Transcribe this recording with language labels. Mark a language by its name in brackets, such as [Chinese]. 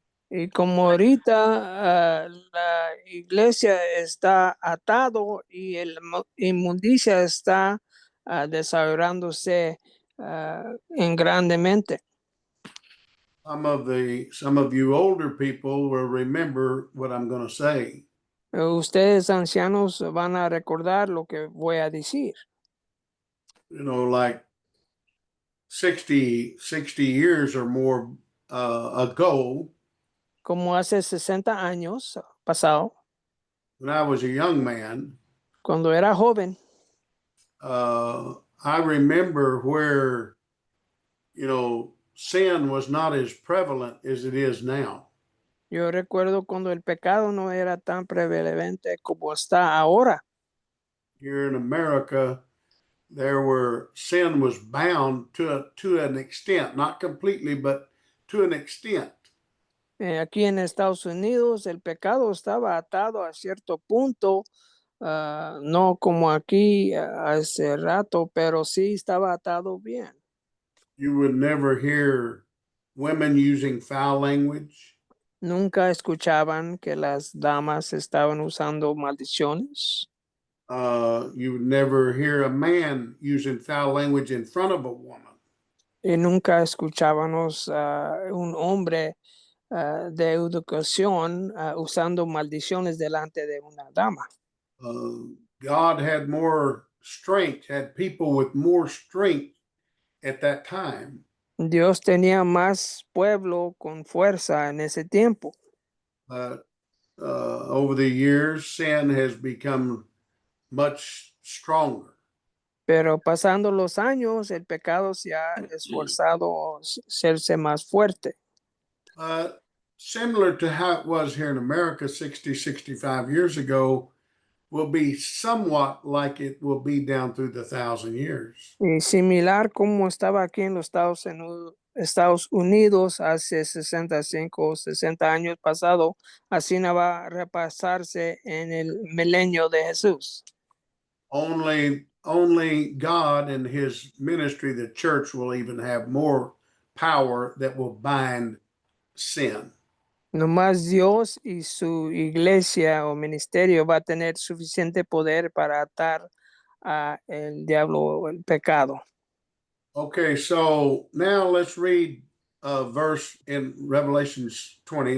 [Spanish] Y como ahorita la iglesia está atado y la inmundicia está desarrollándose en grandemente. [English] Some of you older people will remember what I'm going to say. [Spanish] Ustedes ancianos van a recordar lo que voy a decir. [English] You know, like 60 years or more ago, [Spanish] Como hace 60 años pasado, [English] when I was a young man, [Spanish] cuando era joven, [English] I remember where, sin was not as prevalent as it is now. [Spanish] yo recuerdo cuando el pecado no era tan prevalente como está ahora. [English] Here in America, sin was bound to an extent, not completely, but to an extent. [Spanish] Aquí en Estados Unidos el pecado estaba atado a cierto punto, no como aquí hace rato, pero sí estaba atado bien. [English] You would never hear women using foul language. [Spanish] Nunca escuchaban que las damas estaban usando maldiciones. [English] You would never hear a man using foul language in front of a woman. [Spanish] Y nunca escuchábamos un hombre de educación usando maldiciones delante de una dama. [English] God had more strength, had people with more strength at that time. [Spanish] Dios tenía más pueblo con fuerza en ese tiempo, [English] But over the years, sin has become much stronger. [Spanish] pero pasando los años, el pecado se ha esforzado serse más fuerte. [English] Similar to how it was here in America 60, 65 years ago, will be somewhat like it will be down through the 1,000 years. [Spanish] Y similar como estaba aquí en los Estados Unidos hace 65 o 60 años pasado, así no va a repasarse en el milenio de Jesús. [English] Only God and his ministry, the church, will even have more power that will bind sin. [Spanish] Nomás Dios y su iglesia o ministerio va a tener suficiente poder para atar a el diablo o el pecado. [English] Okay, so now let's read a verse in Revelations 20.